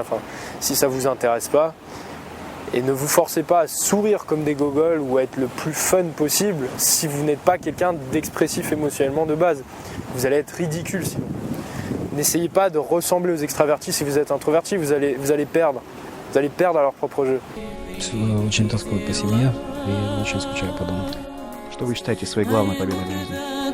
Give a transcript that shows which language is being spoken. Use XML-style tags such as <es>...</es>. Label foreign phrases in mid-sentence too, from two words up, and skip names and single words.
<fr>Enfin, si ça ne vous intéresse pas. Et ne vous forcez pas à sourire comme des gogoles ou à être le plus fun possible si vous n'êtes pas quelqu'un d'expressif émotionnellement de base. Vous allez être ridicule sinon. N'essayez pas de ressembler aux extravertis si vous êtes introverti, vous allez perdre. Vous allez perdre à leur propre jeu.</fr> <ru>Очень тоскую по семье и очень скучаю по дому. Что вы считаете своей главной победой в жизни?</ru>